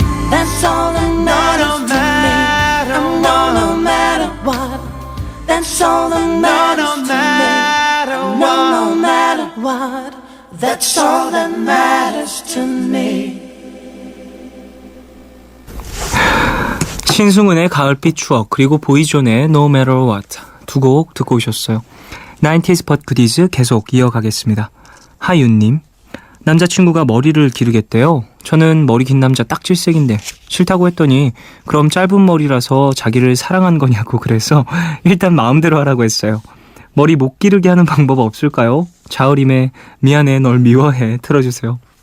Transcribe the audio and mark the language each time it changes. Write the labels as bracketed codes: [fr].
[en] That's all that matters to me. No, no matter what. That's all that matters to me. No, no matter what. That's all that matters to me. [ko] 신승훈의 가을빛 추억 그리고 보이존의 No Matter What 두 곡 듣고 오셨어요. 90s But Goodies 계속 이어가겠습니다. 하윤님, 남자친구가 머리를 기르겠대요. 저는 머리 긴 남자 딱 질색인데 싫다고 했더니 그럼 짧은 머리라서 자기를 사랑한 거냐고 그래서 일단 마음대로 하라고 했어요. 머리 못 기르게 하는 방법 없을까요? 자우림의 미안해 널 미워해 틀어주세요.